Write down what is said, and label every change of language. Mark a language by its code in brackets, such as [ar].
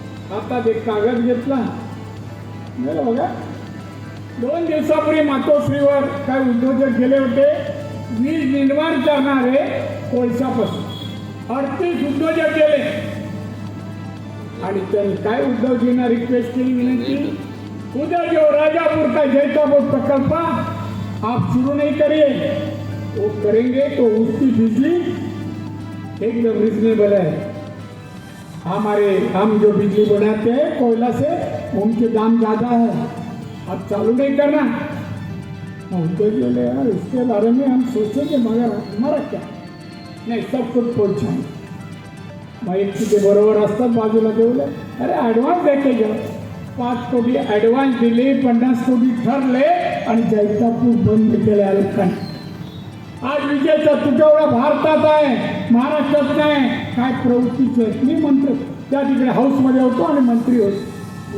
[mr] हातात एक कागद घेतला, बघा 2 दिवसापूर्वी मातोश्रीवर काय उद्योजक गेले होते, वीज निर्माण करणारे कोळशापासून 38 उद्योजक गेले आणि त्यांनी काय उद्धवजींना रिक्वेस्ट केली, विनंती, [hi] उधर जो राजापुर का जैतापुर प्रकल्प आप शुरू नहीं करिए, वो करेंगे तो उसकी बिजली एकदम रिजनेबल है. हम जो बिजली बनाते हैं कोयला से उनके दाम ज़्यादा है, अब चालू नहीं करना. उद्धव बोले यार इसके बारे में हम सोचेंगे मगर हमारा क्या नाही, सब कुछ पहुंचाएंगे. [mr] मग एक तिथे बरोबर असतात बाजूला देऊले, अरे ॲडव्हान्स द्यायचे घ्या. 5 कोटी ॲडव्हान्स दिले, 50 कोटी ठरले आणि जैतापूर बंद केले लोकांनी. आज विजेचा तुटवडा भारतात आहे, महाराष्ट्रात नाही. काय प्रवृत्तीचे आहेत? मी मंत्री त्या तिकडे हाऊसमध्ये होतो आणि मंत्री होतो.